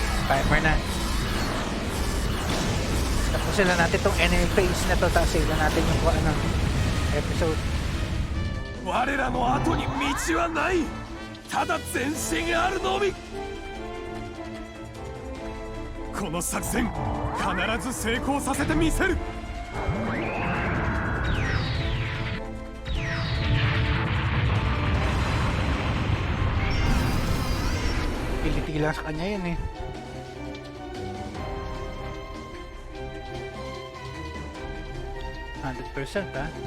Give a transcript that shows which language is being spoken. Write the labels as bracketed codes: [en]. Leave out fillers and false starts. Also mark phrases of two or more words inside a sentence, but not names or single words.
[tl] Timer na. Tapusin na natin tong enemy phase na to, tapos save na natin yung kung anong episode. [ja] 我らの後に道はない。ただ前進あるのみ。この作戦必ず成功させてみせる。 [tl] Piliti lang sa kanya yun eh. %, ha?